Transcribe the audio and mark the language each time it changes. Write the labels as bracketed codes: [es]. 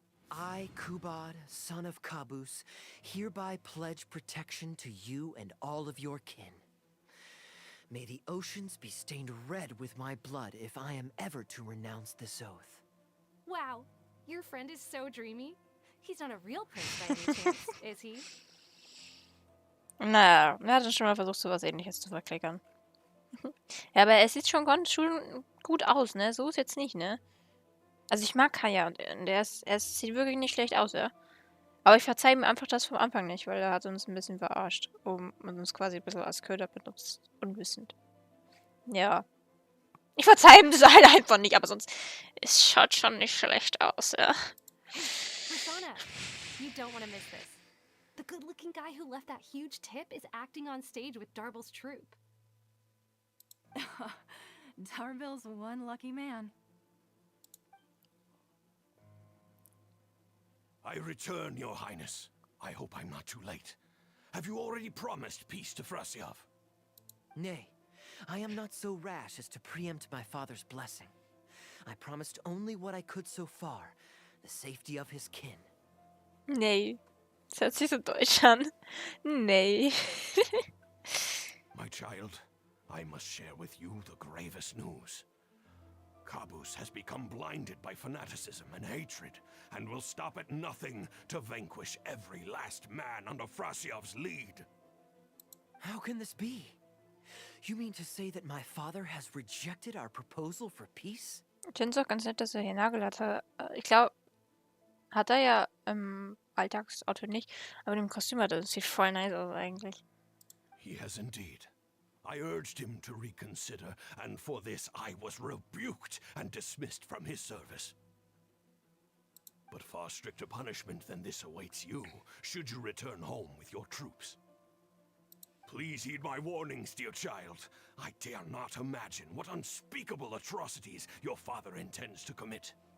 [en] I, Kubad, son of Kabus, hereby pledge protection to you and all of your kin. May the oceans be stained red with my blood if I am ever to renounce this oath. Wow, your friend is so dreamy. He's not a real prince by any chance, is he? [de] Naja, er hatte schon mal versucht, sowas Ähnliches zu verklickern. Ja, aber es sieht schon ganz schön gut aus, ne? So ist jetzt nicht, ne? Also ich mag Kaeya und er sieht wirklich nicht schlecht aus, ja? Aber ich verzeihe ihm einfach das vom Anfang nicht, weil er hat uns ein bisschen verarscht. Und uns quasi ein bisschen als Köder benutzt. Unwissend. Ja. Ich verzeihe ihm das halt einfach nicht, aber sonst... Es schaut schon nicht schlecht aus, ja. [en] Persona, you don't want to miss this. The good-looking guy who left that huge tip is acting on stage with Darbel's troupe. Darbel's one lucky man. I return, Your Highness. I hope I'm not too late. Have you already promised peace to Frasiav? Nay, I am not so rash as to preempt my father's blessing. I promised only what I could so far, the safety of his kin. [de] Nee. Das hört sich so deutsch an. Nee. [en] My child, I must share with you the gravest news. Kabus has become blinded by fanaticism and hatred, and will stop at nothing to vanquish every last man under Frasiav's lead. How can this be? You mean to say that my father has rejected our proposal for peace? [de] Ich finde es auch ganz nett, dass er hier Nagel hatte. Ich glaube, hat er ja im Alltagsauto nicht, aber im Kostüm hat er, das sieht voll nice aus eigentlich. [en] He has indeed. I urged him to reconsider, and for this I was rebuked and dismissed from his service. But far stricter punishment than this awaits you, should you return home with your troops. Please heed my warnings, dear child. I dare not imagine what unspeakable atrocities your father intends to commit.